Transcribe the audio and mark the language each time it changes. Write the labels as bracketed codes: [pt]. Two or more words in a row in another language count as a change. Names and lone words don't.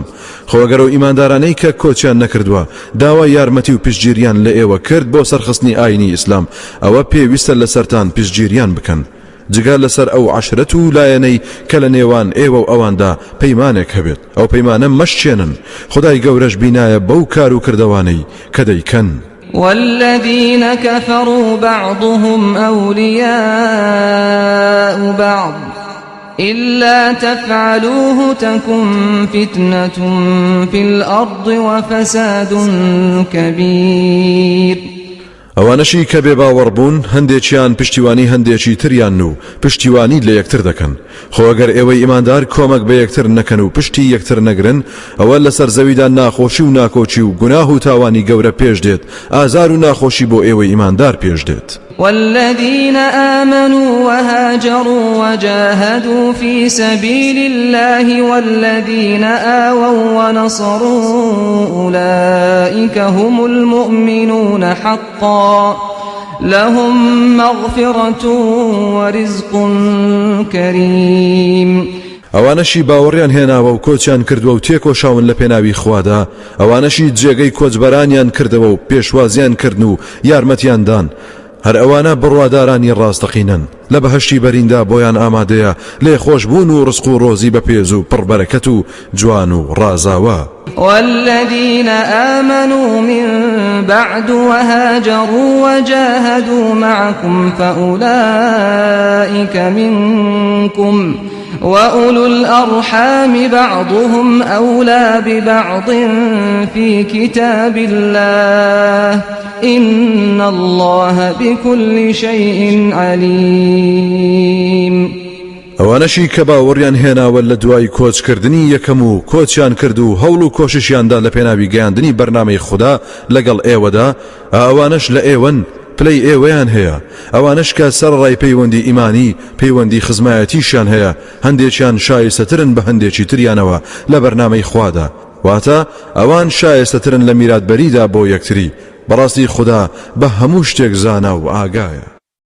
[ckb] خۆگەر و ئیماندارانەی کە کۆچیان نەکردووە داوای یارمەتی و پشتگیریان لە ئێوە کرد بۆ سەرخستنی ئاینی ئیسلام ئەوە پێویستە لەسەرتان پشتگیریان بکەن جگە لەسەر ئەو عەشرەت و لایەنەی کە لە نێوان ئێوە و ئەواندا پەیمانێک هەبێت ئەو پەیمانە مەشچێنن خدای گەورەش بینایە بەو کار و کردەوانەی کە دەیکەن. [ar] والذين كفروا بعضهم أولياء بعض إلا تفعلوه تكن فتنة في الأرض وفساد كبير. [ckb] ئەوانەشی کە بێ باوەڕبوون هەندێکیان پشتیوانی هەندێکی تریان و پشتیوانی لە یەکتر دەکەن خۆ ئەگەر ئێوەی ئیماندار کۆمەک بە یەکتر نەکەن و پشتی یەکتر نەگرن ئەوە لەسەر زەویدا ناخۆشی و ناکۆچی و گوناه و تاوانی گەورە پێش دێت ئازار و ناخۆشی بۆ ئێوەی ئیماندار پێش دێت. [ar] والذين آمنوا وهاجروا وجاهدوا في سبيل الله والذين آووا ونصروا أولئك هم المؤمنون حقا لهم مغفرة ورزق كريم. [ckb] ئەوانەشی باوەڕیان هێناوە و کۆچیان کردووە و تێکۆشاون لە پێناوی خوادا ئەوانەشی جێگەی کۆچبەرانیان کردەوە و پێشوازیان کردن و یارمەتیاندان هەر ئەوانە بڕوادارانی ڕاستەقینن لە بەهەشتی بەریندا بۆیان ئامادەیە لێ خۆشبوون و ڕزق و ڕۆزی بەپێز و پڕبەرەکەت و جوان و ڕازاوە. [ar] والذين آمنوا من بعد وهاجروا وجاهدوا معكم فأولئك منكم وأولو الأرحام بعضهم أولى ببعض في كتاب الله إن الله بكل شيء عليم. [ckb] ئەوانەشی کە باوەڕیان هێناوە لە دوای کۆچکردنی یەکەم و کۆچیان کرد و هەوڵ و کۆششیاندا لە پێناوی گەیاندنی بەرنامەی خوددا لەگەڵ ئێوەدا ئەوانەش لە ئێوەن پلەی ئێوەیان هەیە ئەوانەش کە سەرڕای پەیوەندی ئیمانی پەیوەندی خزمایەتیشیان هەیە هەندێکیان شایستەترن بە هەندێکی تریانەوە لە بەرنامەی خوادا واتە ئەوان شایستەترن لە میراتبەریدا بۆ یەکتری بەڕاستی خوددا بە هەموو شتێک زانا و ئاگایە.